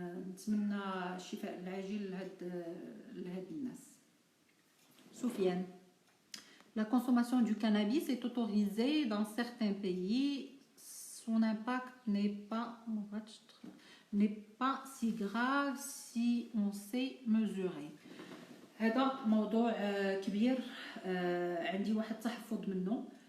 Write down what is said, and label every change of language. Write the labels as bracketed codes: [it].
[ar] نتمنى الشفاء العاجل لهاد الناس. [fr] سفيان: La consommation du cannabis est autorisée dans certains pays. Son impact n'est pas si grave si on sait mesurer. [ar] هذا موضوع كبير، عندي واحد التحفظ منه.